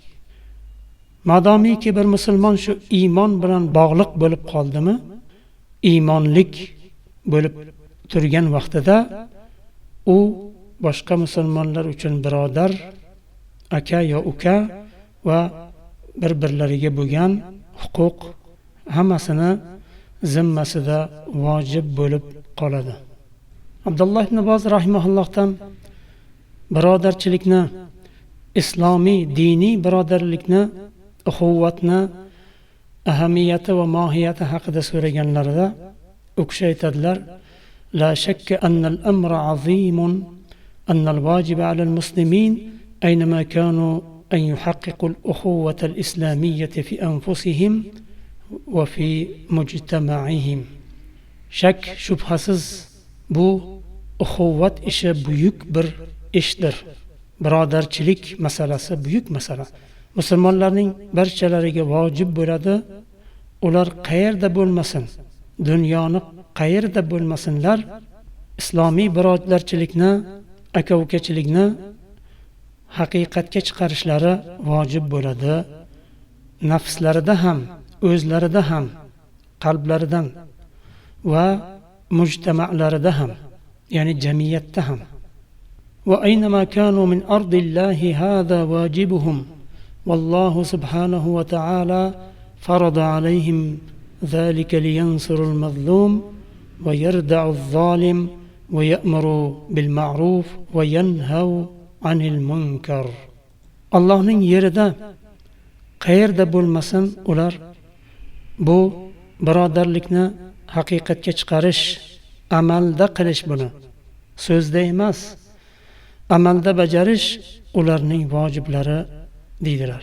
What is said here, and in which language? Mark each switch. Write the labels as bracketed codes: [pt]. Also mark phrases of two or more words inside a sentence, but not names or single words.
[uz] Madomiki bir musulmon shu iymon bilan bog'liq bo'lib qoldimi, iymonlik bo'lib turgan vaqtida u boshqa musulmonlar uchun birodar, aka yo uka va bir-birlariga bo'lgan huquq hammasini zimmasida vojib bo'lib qoladi. Abdulloh ibn Boz rahimahullohdan birodarchilikni, islomiy diniy birodarlikni, uxuvvatni ahamiyati va mohiyati haqida so'raganlarida u kishi aytadilar: [ar] لا شك أن الأمر عظيم أن الواجب على المسلمين أينما كانوا أن يحققوا الأخوة الإسلامية في أنفسهم وفي مجتمعهم. [uz] Shak shubhasiz bu uxuvvat ishi buyuk bir ishdir. Birodarchilik masalasi buyuk masala. Musulmonlarning barchalariga vojib bo'ladi. Ular qayerda bo'lmasin, dunyoni qayerda bo'lmasinlar, islomiy birodarchilikni, aka-ukachilikni haqiqatga chiqarishlari vojib bo'ladi. Nafslarida ham, o'zlarida ham, qalblaridan va mujtama'larida ham, ya'ni jamiyatda ham. [ar] وأينما كانوا من أرض الله هذا واجبهم. والله سبحانه وتعالى فرض عليهم ذلك لينصروا المظلوم ويردعوا الظالم ويأمروا بالمعروف وينهوا عن المنكر. [uz] Allohning yerida qayerda bo'lmasin ular bu birodarlikni haqiqatga chiqarish, amalda qilish, buni so'zda emas, amalda bajarish ularning vojiblari deydilar.